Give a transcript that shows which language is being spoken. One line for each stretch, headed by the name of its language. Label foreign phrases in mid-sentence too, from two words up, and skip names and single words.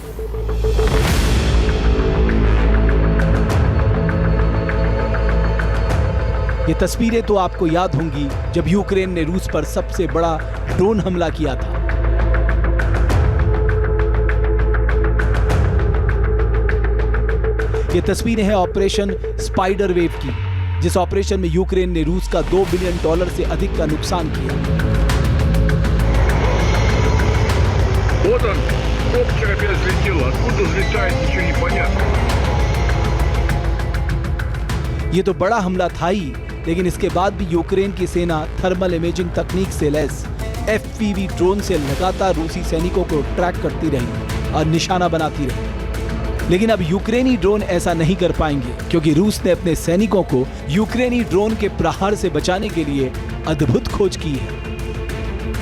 Hindi: ये तस्वीरें तो आपको याद होंगी जब यूक्रेन ने रूस पर सबसे बड़ा ड्रोन हमला किया था। ये तस्वीरें हैं ऑपरेशन स्पाइडर वेव की, जिस ऑपरेशन में यूक्रेन ने रूस का $2 बिलियन से अधिक का नुकसान किया।
Russian: Вот он, коптер опять взлетел. Откуда взлетает, ничего не понятно.
Hindi: ये तो बड़ा हमला था ही, लेकिन इसके बाद भी यूक्रेन की सेना
English: thermal imaging
Hindi: तकनीक से लैस
English: FPV drone
Hindi: से लगातार रूसी सैनिकों को ट्रैक करती रही और निशाना बनाती रही। लेकिन अब यूक्रेनी ड्रोन ऐसा नहीं कर पाएंगे, क्योंकि रूस ने अपने सैनिकों को यूक्रेनी ड्रोन के प्रहार से बचाने के लिए अद्भुत खोज की है।